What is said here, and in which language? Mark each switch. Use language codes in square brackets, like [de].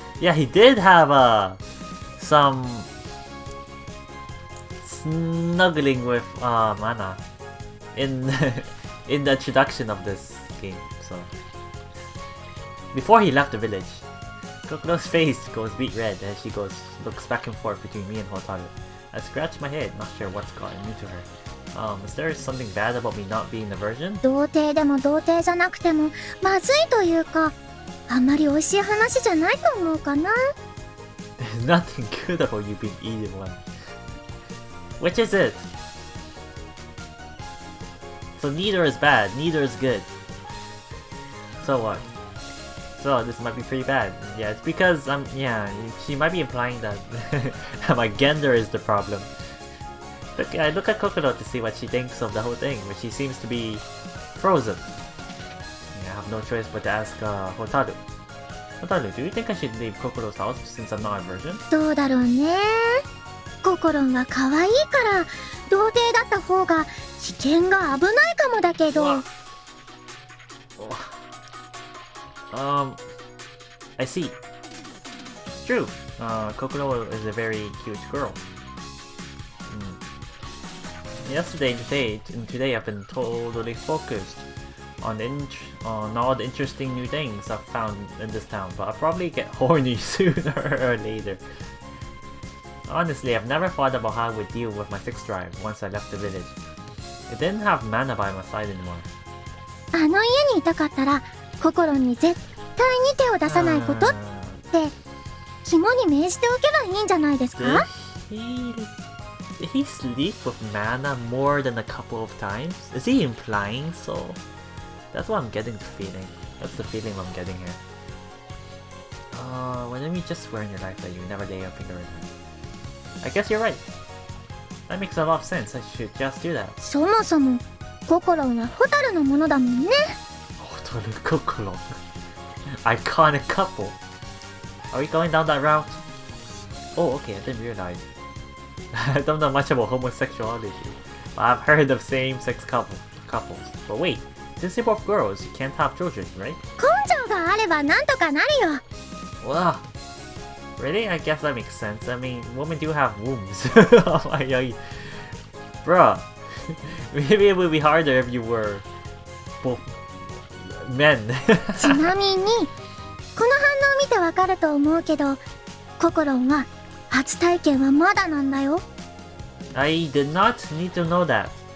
[en] Yeah, he did have some snuggling with Mana in in the introduction of this game. So before he left the village, Kokoro's face goes beet red as she looks back and forth between me and Hotaru. I scratch my head, not sure what's gotten into her. Is there something bad about me not being a virgin? [ja] 童貞でも童貞じゃなくてもまずいというか、あんまり美味しい話じゃないと思うかな。 [en] There's nothing good about you being either one. Which is it? So neither is bad, neither is good. So what? So this might be pretty bad. Yeah, it's because she might be implying that my gender is the problem. I look at Kokoro to see what she thinks of the whole thing, but she seems to be frozen. Yeah, I have no choice but to ask Hotaru. Hotaru, do you think I should leave Kokoro's house since I'm not a virgin? [ja] どうだろうね。ココロンは可愛いから童貞だった方が危険が危ないかもだけど。 [en] I see. It's true. Kokoro is a very cute girl. Yesterday and today I've been totally focused on all the interesting new things I've found in this town, but I'll probably get horny sooner or later. Honestly, I've never thought about how I would deal with my sex drive once I left the village. I didn't have Mana by my side anymore. [ja] あの家にいたかったらココロンに絶対に手を出さないことって肝に銘じておけばいいんじゃないですか? [en] Did he sleep with Mana more than a couple of times? Is he implying so? That's what I'm getting the feeling. That's the feeling I'm getting here. Why don't you just swear in your life that you never lay a finger in her? I guess you're right. That makes a lot of sense. I should just do that. [ja] そもそもココロンはホタルのものだもんね。 [en] Hotaru Kokoro. Iconic couple. Are we going down that route? Oh, okay, I didn't realize. I don't know much about homosexuality, but I've heard of same-sex couples. But wait, since you're both girls, you can't have children, right? [ja] 根性があればなんとかなるよ。 [en] Wow. Really? I guess that makes sense. I mean, women do have wombs. Oh my god. Bruh. Maybe it would be harder if you were both men. [ja] ちなみに、この反応を見てわかると思うけど、ココロンは初体験はまだなんだよ。 [en] I did not need to know that.